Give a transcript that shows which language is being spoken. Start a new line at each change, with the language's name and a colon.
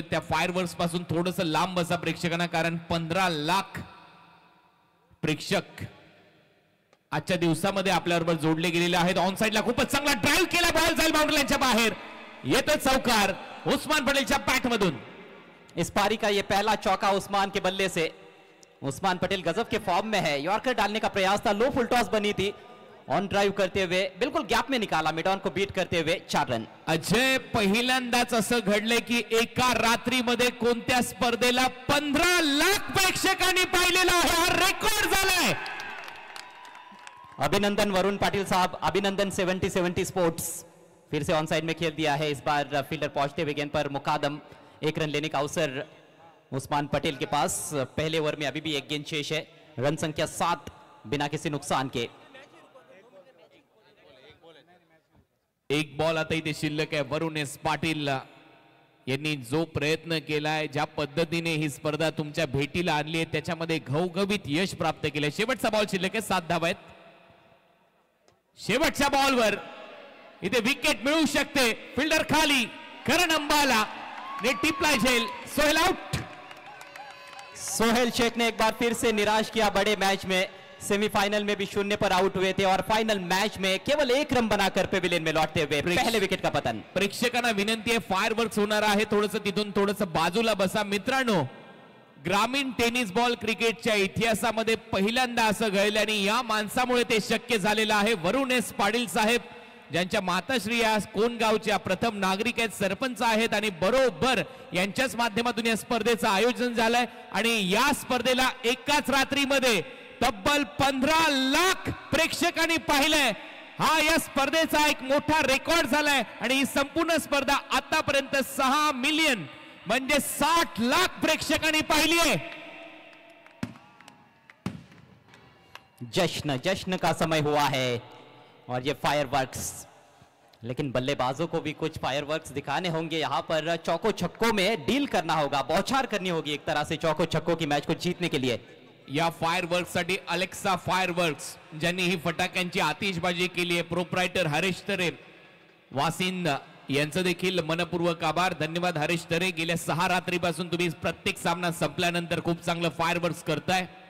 Marathi: त्या फायरवर्क्स पासून थोडंसं लांब बसा प्रेक्षकांना, कारण 15 लाख प्रेक्षक आजच्या दिवसामध्ये आपल्याबरोबर जोडले गेलेले आहेत। ऑन साइडला खूपच चांगला ड्राइव्ह केला, बॉल जाईल बाउंड्री लाईनच्या बाहेर, येतो चौकार उस्मान पटेलच्या बॅट मधून।
Hindi: इस पारी का ये पहला चौका उस्मान के बल्ले से। उस्मान पटेल गजब के फॉर्म में है। यॉर्कर डालने का प्रयास था, लो फुल टॉस बनी थी, ऑन ड्राइव करते हुए बिल्कुल गैप में निकाला, मिड ऑन को बीट करते हुए 4 रन।
Marathi: अजय, पहिल्यांदाच असं घडलंय की एका रात्रीमध्ये कोणत्या स्पर्धेला 15 लाख प्रेक्षकांनी पाहिलेला आहे, हा रेकॉर्ड झालाय।
Hindi: अभिनंदन वरुण पाटिल साहब, अभिनंदन 70-70 स्पोर्ट्स फिर से ऑन साइड में खेल दिया है। इस बार फील्डर पहुंचते हुए गेंद पर मुकादम, 1 रन लेने का अवसर उस्मान पटेल के पास। पहले ओवर में अभी भी 1 गेंद शेष है, रन संख्या 7 बिना किसी नुकसान के।
Marathi: एक बॉल आता इथे शिल्लक आहे। वरुणेश पाटील यांनी जो प्रयत्न केलाय, ज्या पद्धतीने ही स्पर्धा तुमच्या भेटीला आणली आहे, त्याच्यामध्ये घवघवीत यश प्राप्त केले। शेवटचा बॉल शिल्लक आहे, 7 धावा आहेत। शेवटच्या बॉलवर इथे विकेट मिळू शकते। फिल्डर खाली, करण अंबाला ने टिपला झेल, सोहेल आउट।
Hindi: सोहेल शेख ने एक बार फिर से निराश किया बड़े मैच में। सेमीफाइनल में भी 0 पर आउट हुए थे और फाइनल मैच में केवल 1 रन बनाकर पेविलियन में लौटते हुए पहले विकेट का पतन।
Marathi: प्रेक्षकांना विनंती आहे, फायरवर्क्स होणार आहे, थोडंसं तिथून थोडंसं बाजूला बसा। मित्रांनो, ग्रामीण टेनिस बॉल क्रिकेटच्या इतिहासामध्ये पहिल्यांदा असं घडलं आणि या माणसामुळे ते शक्य झालेलं आहे। वरुणेश पाटील साहेब, ज्यांच्या माताश्री या कोण गावच्या प्रथम नागरिक आहेत, सरपंच आहेत आणि बरोबर यांच्याच माध्यमातून या स्पर्धेचं आयोजन झालंय आणि या स्पर्धेला एकाच रात्रीमध्ये तब्बल 15 लाख प्रेक्षकांनी पाहिलंय। हा या स्पर्धेचा एक मोठा रेकॉर्ड झालाय आणि ही संपूर्ण स्पर्धा आतापर्यंत 6 मिलियन म्हणजे 60 लाख प्रेक्षकांनी पाहिली आहे।
Hindi: जश्न का समय हुआ है और ये फायरवर्क्स, लेकिन बल्लेबाजों को भी कुछ फायरवर्क्स दिखाने होंगे। यहाँ पर चौको छक्कों में डील करना होगा, बौछार करनी होगी एक तरह से चौको छक्कों की मैच को जीतने के लिए।
Marathi: या फायरवर्क्स साठी अलेक्सा फायरवर्क्स ज्यांनी ही फटाक्यांची आतिषबाजी केली आहे, प्रोप्रायटर हरीश तरे वासिंद यांचं देखील मनपूर्वक आभार, धन्यवाद हरीश तरे। गेल्या 6 रात्रीपासून तुम्ही प्रत्येक सामना संपल्यानंतर खूप चांगलं फायरवर्क्स करताय।